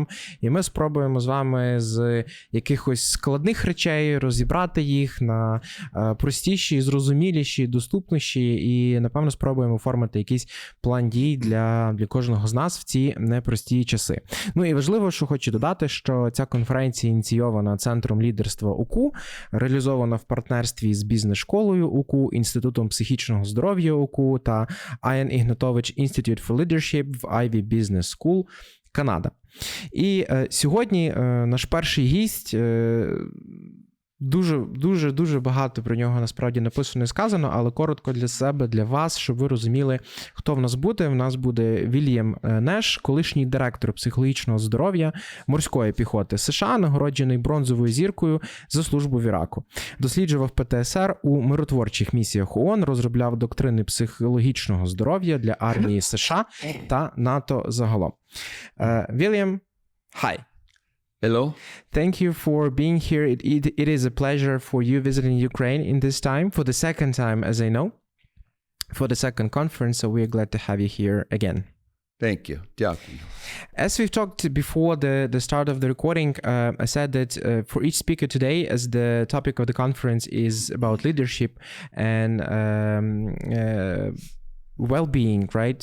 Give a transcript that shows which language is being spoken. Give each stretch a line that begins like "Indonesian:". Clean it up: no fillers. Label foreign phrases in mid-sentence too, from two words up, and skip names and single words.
Ukrainian: І ми спробуємо з вами з якихось складних речей розібрати їх на простіші, зрозуміліші, доступніші і, напевно, спробуємо оформити якийсь план дій для кожного з нас в ці непрості часи. Ну і важливо, що хочу додати, що ця конференція ініційована Центром лідерства УКУ, реалізована в партнерстві з бізнес-школою УКУ, Інститутом психічного здоров'я УКУ та Ian Ignatovich Institute for Leadership в Ivy Business School, Канада. І сьогодні наш перший гість Дуже багато про нього насправді написано і сказано, але коротко для себе, для вас, щоб ви розуміли, хто в нас буде. В нас буде Вільям Неш, колишній директор психологічного здоров'я Морської піхоти США, нагороджений Бронзовою зіркою за службу в Іраку. Досліджував ПТСР у миротворчих місіях ООН, розробляв доктрини психологічного здоров'я для армії США та НАТО загалом. Вільям,
English: hi. Hello. Thank you for being here. It is a pleasure for you visiting Ukraine in this time, for the second time, as I know, for the second conference, so we are glad to have you here again. Thank you. Дякую. As we've talked before the start of the recording, I said that for each speaker today, as the topic of the conference is about leadership and well-being, right?